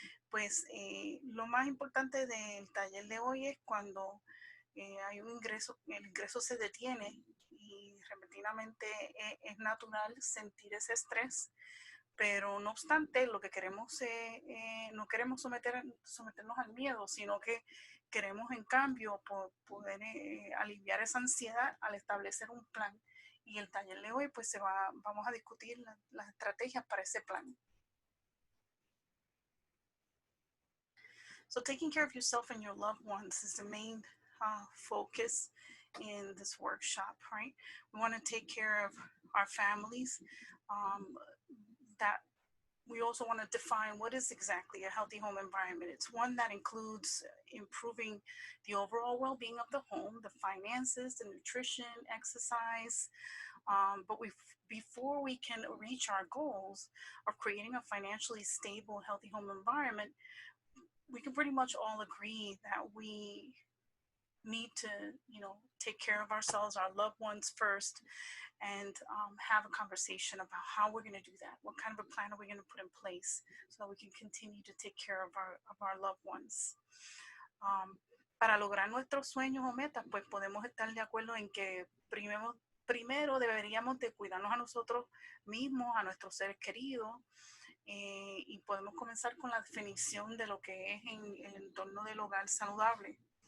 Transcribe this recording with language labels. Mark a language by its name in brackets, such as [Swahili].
[Spanish] Pues lo más importante del taller de hoy es cuando hay un ingreso, el ingreso se detiene y repentinamente es natural sentir ese estrés, pero no obstante, lo que queremos no queremos someternos al miedo, sino que queremos en cambio poder aliviar esa ansiedad al establecer un plan. Y el taller de hoy pues vamos a discutir las estrategias para ese plan. [English] So taking care of yourself and your loved ones is the main focus in this workshop, right? We want to take care of our families. That we also want to define what is exactly a healthy home environment. It's one that includes improving the overall well-being of the home, the finances, the nutrition, exercise. But before we can reach our goals of creating a financially stable, healthy home environment, we can pretty much all agree that we need to, take care of ourselves, our loved ones first, and have a conversation about how we're going to do that. What kind of a plan are we going to put in place so that we can continue to take care of our loved ones? [Spanish] Para lograr nuestros sueños o metas, pues podemos estar de acuerdo en que primero deberíamos de cuidarnos a nosotros mismos, a nuestros seres queridos, y podemos comenzar con la definición de lo que es en el entorno del hogar saludable.